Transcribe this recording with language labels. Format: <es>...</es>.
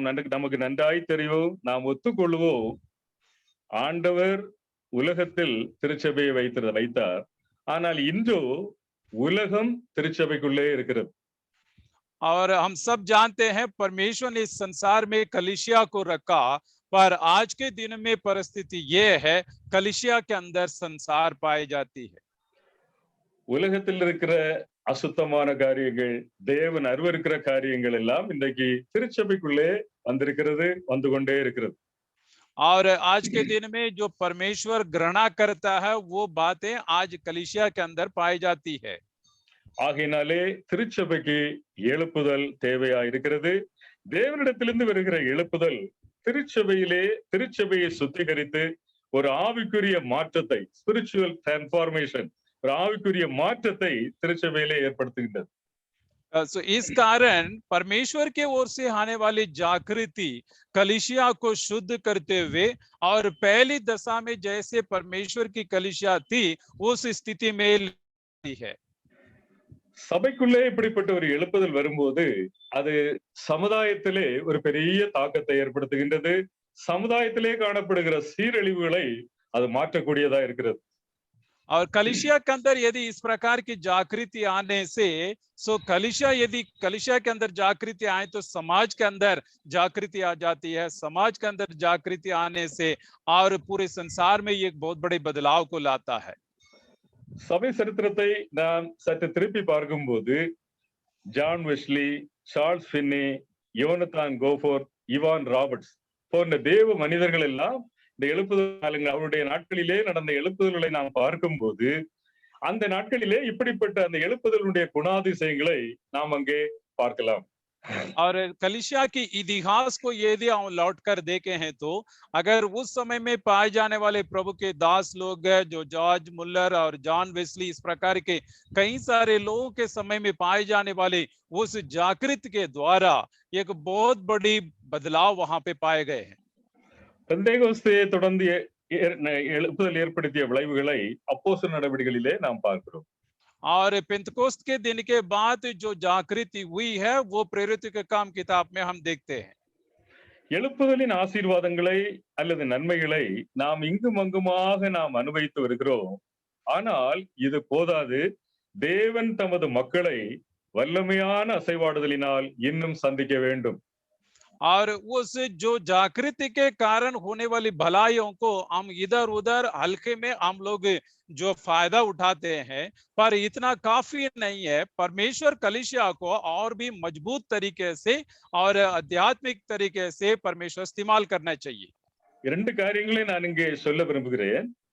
<ta>நமக்கு நன்றாய் தெரியும், நாம் ஒத்துக்கொள்வோம், ஆண்டவர் உலகத்தில் திருச்சபையை வைத்தார், ஆனால் இன்றோ உலகம் திருச்சபைக்குள்ளே இருக்கிறது.</ta> <hi>और हम सब जानते हैं परमेश्वर ने इस संसार में कलीसिया को रखा, पर आज के दिन में परिस्थिति ये है कलीसिया के अंदर संसार पाई जाती है।</hi> <ta>உலகத்தில் இருக்கிற அசுத்தமான காரியங்கள், தேவன் அருவருக்கிற காரியங்கள் எல்லாம் இன்றைக்கு திருச்சபைக்குள்ளே வந்து கொண்டே இருக்கிறது.</ta> <hi>और आज के दिन में जो परमेश्वर घृणा करता है वो बातें आज कलीसिया के अंदर पाई जाती है।</hi> <ta>ஆகையினாலே திருச்சபைக்கு எழுப்புதல் தேவையா இருக்கிறது. தேவனிடத்திலிருந்து வருகிற எழுப்புதல் திருச்சபையை சுத்திகரித்து ஒரு ஆவிக்குரிய மாற்றத்தை, ஸ்பிரிச்சுவல் டிரான்ஸ்ஃபார்மேஷன், ஒரு ஆவிக்குரிய மாற்றத்தை திருச்சபையிலே ஏற்படுத்துகின்றது.</ta> <hi>So इस कारण परमेश्वर के ओर से आने वाली जागृति कलीसिया को शुद्ध करते हुए और पहली दशा में जैसे परमेश्वर की कलीसिया थी उस स्थिति में लाती है।</hi> <ta>சபைக்குள்ளே இப்படிப்பட்ட ஒரு எழுப்புதல் வரும்போது அது சமுதாயத்திலே ஒரு பெரிய தாக்கத்தை ஏற்படுத்துகின்றது. சமுதாயத்திலே காணப்படுகிற சீரழிவுகளை அது மாற்றக்கூடியதா இருக்கிறது.</ta> <hi>और कलीसिया के अंदर यदि इस प्रकार की जागृति आने से यदि कलीसिया के अंदर जागृति आए तो समाज के अंदर जागृति आ जाती है, समाज के अंदर जागृति आने से और पूरे संसार में ये एक बहुत बड़े बदलाव को लाता है।</hi> <ta>சபை சரித்திரத்தை நாம் சற்று திருப்பி பார்க்கும்போது ஜான் வெஸ்லி, சார்ல்ஸ் ஃபின்னி, யோனத்தான் கோஃபோர்ட், இவான் ராபர்ட்ஸ் போன்ற தேவ மனிதர்கள் எல்லாம் இந்த எழுப்புதல் அவருடைய நாட்களிலே நடந்த எழுப்புதல்களை நாம் பார்க்கும்போது அந்த நாட்களிலே இப்படிப்பட்ட அந்த எழுப்புதலுடைய குணாதிசயங்களை நாம் அங்கே பார்க்கலாம்.</ta> <hi>और कलीसिया की इतिहास को यदि हम लौट कर देखे हैं तो अगर उस समय में पाए जाने वाले प्रभु के दास लोग जो जॉर्ज मुल्लर और जॉन वेस्ली इस प्रकार के कई सारे लोगों के समय में पाए जाने वाले उस जागृति के द्वारा एक बहुत बड़ी बदलाव वहां पे पाए गए हैं.</hi> <ta>பெந்தேகோஸ்தே தொடர்ந்து எழுப்புதல் ஏற்படுத்திய விளைவுகளை அப்போஸ்தலர் நடவடிக்கைகளிலே நாம் பார்க்கிறோம்.</ta> <hi>और पेंतकोस्त के दिन के बाद जो जागृति हुई है वो प्रेरितों के काम किताब में हम देखते हैं.</hi> <ta>எழுப்புதலின் ஆசீர்வாதங்களை அல்லது நன்மைகளை நாம் இங்கும் அங்குமாக நாம் அனுபவித்து வருகிறோம். ஆனால் இது போதாது. தேவன் தமது மக்களை வல்லமையான அசைவாடுதலினால் இன்னும் சந்திக்க வேண்டும்.</ta> <hi>और उस जो जागृति के कारण होने वाली भलाइयों को हम इधर उधर हल्के में हम लोग जो फायदा उठाते हैं, पर इतना काफी नहीं है. परमेश्वर कलीसिया को और भी मजबूत तरीके से और आध्यात्मिक तरीके से परमेश्वर इस्तेमाल करना चाहिए.</hi> <ta>இரண்டு காரியங்களை நான் இங்கே சொல்ல விரும்புகிறேன்.</ta>